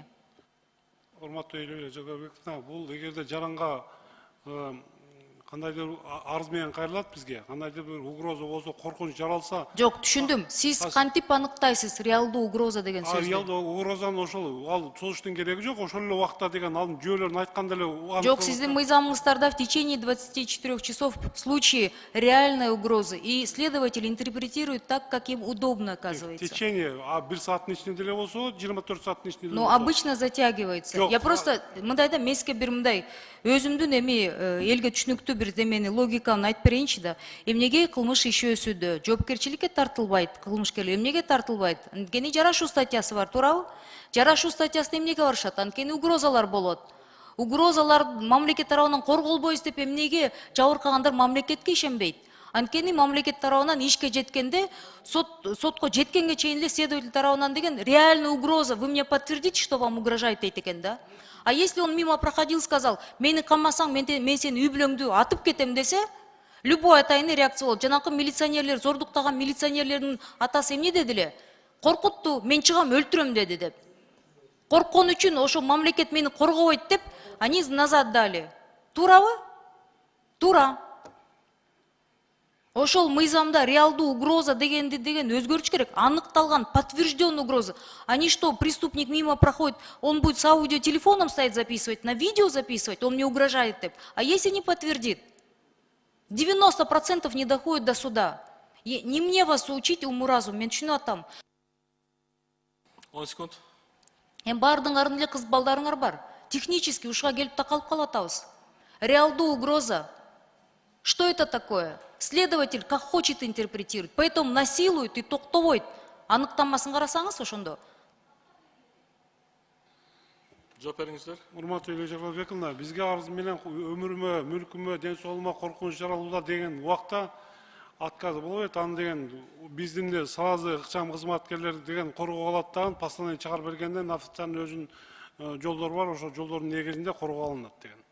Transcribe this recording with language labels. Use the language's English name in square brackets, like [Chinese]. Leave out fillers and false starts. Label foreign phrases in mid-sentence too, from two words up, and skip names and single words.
[Kyrgyz] Урматтуу Элюбек Жогорбековна, бул эгерде жаранга кандайдыр арыз менен кайрылат бизге, кандайдыр бир угроза болсо, коркунуч жаралса. Жок, түшүндүм. Сиз кантип аныктайсыз реалдуу угроза деген сөздү? Реалдуу угрозаны ошол ал созуштун кереги жок, ошол эле убакта деген анын жүйөлөрүн айтканда эле. Жок, сиздин мыйзамыңыздарда [Russian] в течение 24 часов в случае реальной угрозы, и следователь интерпретирует так, как им удобно, оказывается. В течение, [Kyrgyz] бир сааттын ичинде деле болсо, 24 сааттын ичинде. [Russian] Но обычно затягивается. Я просто [Kyrgyz] мындайда меске бир мындай өзүмдүн элге түшүнүктүү бир демени логиканы айтып берейинчи да. Эмнеге кылмыш иши өсүүдө? Жоопкерчиликке тартылбайт кылмышкерлер. Эмнеге тартылбайт? Анткени жарашуу статьясы бар, туурабы? Жарашуу статьясына эмнеге барышат? Анткени угрозалар болот. Угрозалар мамлекет тарабынан корголбойбуз деп эмнеге жабыркагандар мамлекетке ишенбейт? Анткени мамлекет тарабынан ишке жеткенде, сотко жеткенге чейин эле следователь тарабынан деген [Russian] реальная угроза, вы мне подтвердите, что вам угрожает [Kyrgyz] дейт экен да? [Russian] А если он мимо проходил, сказал, [Kyrgyz] мени камасаң, мен сени үй бүлөңдү атып кетем десе, любой атайын реакция болот. Жанакы милиционерлер, зордуктаган милиционерлердин атасы эмне деди эле? Коркутту, мен чыгам өлтүрөм деди деп. Корккон үчүн ошо мамлекет мени коргобойт деп, [Russian] они назад дали. [Kyrgyz] Туурабы? Туура. Ошол мыйзамда реалдуу угроза деген өзгөртүш керек. Аныкталган, [Russian] подтвержденный угроза. Они что, преступник мимо проходит, он будет с аудиотелефоном стоять записывать, на видео записывать, он мне угрожает деп. А если не подтвердит? 90% не доходит до суда. Не мне вас учить уму-разум, [Kyrgyz] мен түшүнүп атам. [Russian] 10 секунд. [Kyrgyz] Бардыңардын эле кыз балдарыңар бар. Технически ушуга келип такалып калатабыз. Реалдуу угроза. [Russian] Что это такое? Следователь как хочет интерпретирует, поэтому насилует и токтобойт. [Kyrgyz] Аныктамасын карасаңыз ошондо. Жооп бериңиздер. Урматтуу Элюбек Жогорбековна, бизге арыз менен өмүрүмө, мүлкүмө, ден соолугума коркунуч жаралууда деген убакта отказ болбойт. Аны деген биздин эле сразу ыкчам кызматкерлер деген коргоо алат дагы, постановление чыгарып бергенден официальный өзүнүн жолдору бар, ошол жолдордун негизинде коргоо алынат деген.